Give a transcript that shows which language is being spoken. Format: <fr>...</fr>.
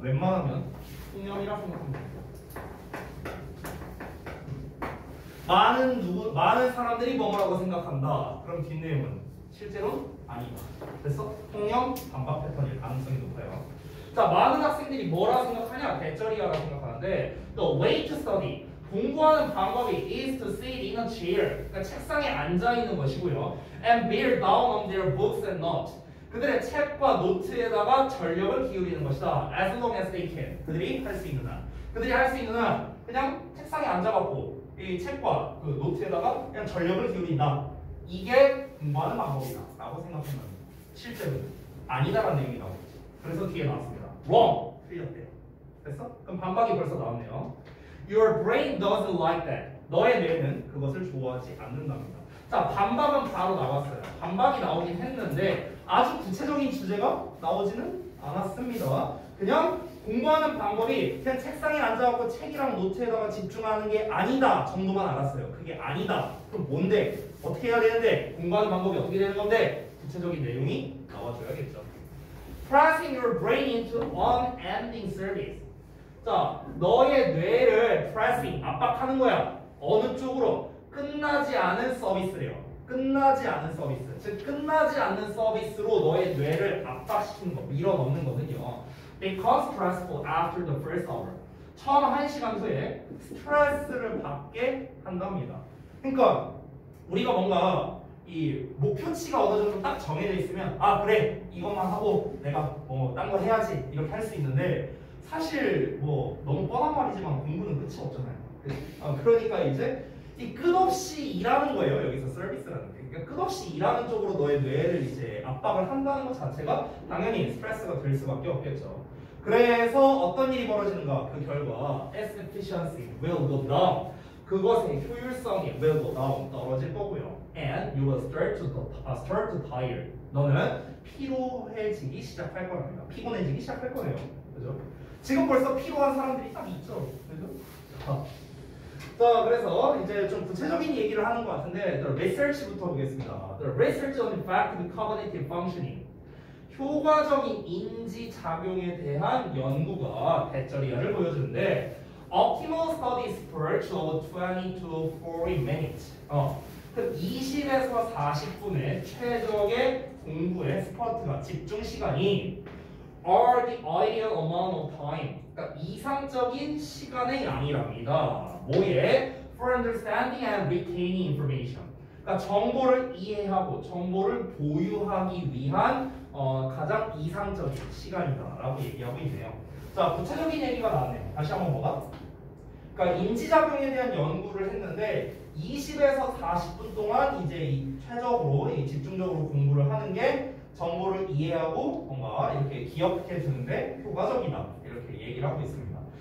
<ko>웬만하면 통념이라 생각합니다. 많은 사람들이 뭐라고 생각한다. 그럼 뒷내용은 실제로는 아니다. 됐어? 통념, 반박 패턴일 가능성이 높아요. 자, 많은 학생들이 뭐라 생각하냐? 대절이야라고 생각하는데</ko> <en>the way to study</en> <ko>공부하는 방법이</ko> <en>is to sit in a chair</en> <ko>그러니까 책상에 앉아 있는 것이고요.</ko> <en>and bear down on their books and notes</en> <ko>그들의 책과 노트에다가 전력을 기울이는 것이다.</ko> <en>as long as they can</en> <ko>그들이 할 수 있는 한 그들이 할 수 있는 한 그냥 책상에 앉아갖고 이 책과 그 노트에다가 그냥 전력을 기울인다. 이게 공부하는 방법이다 라고 생각하면 실제로는 아니다라는 내용이 나오죠. 그래서 뒤에 나왔습니다. wrong 틀렸대요. 됐어? 그럼 반박이 벌써 나왔네요.</ko> <en>Your brain doesn't like that.</en> <ko>너의 뇌는 그것을 좋아하지 않는답니다. 자, 반박은 바로 나왔어요. 반박이 나오긴 했는데 아주 구체적인 주제가 나오지는 않았습니다. 그냥 공부하는 방법이 그냥 책상에 앉아갖고 책이랑 노트에다가 집중하는 게 아니다 정도만 알았어요. 그게 아니다. 그럼 뭔데? 어떻게 해야 되는데? 공부하는 방법이 어떻게 되는 건데? 구체적인 내용이 나와줘야겠죠.</ko> <en>Pressing your brain into unending service.</en> <ko>자, 너의 뇌를 pressing, 압박하는 거야. 어느 쪽으로? 끝나지 않은 서비스래요. 끝나지 않은 서비스. 즉, 끝나지 않는 서비스로 너의 뇌를 압박시키는 거, 밀어넣는 거거든요.</ko> <en>Because stressful after the first hour.</en> <ko>처음 1시간 후에 스트레스를 받게 한답니다. 그러니까 우리가 뭔가 이 목표치가 어느 정도 딱 정해져 있으면 아, 그래. 이것만 하고 내가 딴 거 해야지. 이렇게 할 수 있는데 사실 뭐 너무 뻔한 말이지만 공부는 끝이 없잖아요. 그러니까 이제 이 끝없이 일하는 거예요. 여기서 서비스라는 게. 그러니까 끝없이 일하는 쪽으로 너의 뇌를 이제 압박을 한다는 것 자체가 당연히 스트레스가 될 수밖에 없겠죠. 그래서 어떤 일이 벌어지는가? 그 결과</ko> <en>efficiency will go down.</en> <ko>그것의 효율성이</ko> <en>will go down</en> <ko>떨어질 거고요.</ko> <en>And you will start to tire.</en> <ko>너는 피로해지기 시작할 거랍니다. 피곤해지기 시작할 거예요. 그죠? 지금 벌써 피로한 사람들이 딱 있죠. 그죠? 자, 그래서 이제 좀 구체적인 얘기를 하는 것 같은데 The research부터 보겠습니다.</ko> <en>The research on effective cognitive functioning.</en> <ko>효과적인 인지작용에 대한 연구가 대절이야를 보여주는데</ko> <en>Optimal study spurt of 20 to 40 minutes.</en> <ko>그 20에서 40분의 최적의 공부의 스퍼트가 집중 시간이</ko> <en>are the ideal amount of time.</en> <ko>그러니까 이상적인 시간의 양이랍니다. 뭐에?</ko> <en>For understanding and retaining information.</en> <ko>그러니까 정보를 이해하고 정보를 보유하기 위한 가장 이상적인 시간이다라고 얘기하고 있네요. 자, 구체적인 얘기가 나왔네요. 다시 한번 보자. 그러니까 인지작용에 대한 연구를 했는데 20에서 40분 동안 이제 최적으로 집중적으로 공부를 하는 게 정보를 이해하고 뭔가 이렇게 기억해 주는데 효과적이다 이렇게 얘기를 하고 있습니다.</ko>